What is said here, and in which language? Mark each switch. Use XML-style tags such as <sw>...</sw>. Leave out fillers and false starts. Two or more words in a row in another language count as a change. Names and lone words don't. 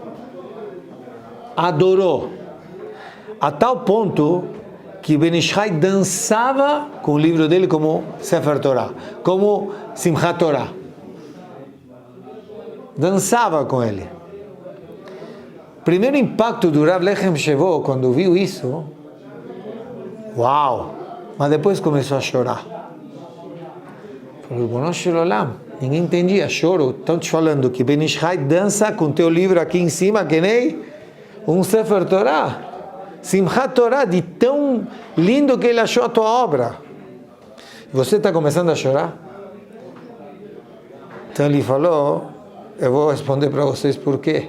<pt>Adorou. A tal ponto que Ben Ish Chai dançava com o livro dele como Sefer Torah, como Simchat Torah. Dançava com ele. Primeiro impacto do Rav Lechem Shevó, quando viu isso, uau! Mas depois começou a chorar. Falou:</pt> <he>רבונו של עולם,</he> <pt>ninguém entendia, choro. Estão te falando que Ben Ish Chai dança com teu livro aqui em cima, que nem um Sefer Torah, Simchat Torah, de tão lindo que ele achou a tua obra. Você está começando a chorar? Então ele falou: eu vou responder para vocês por quê.</pt>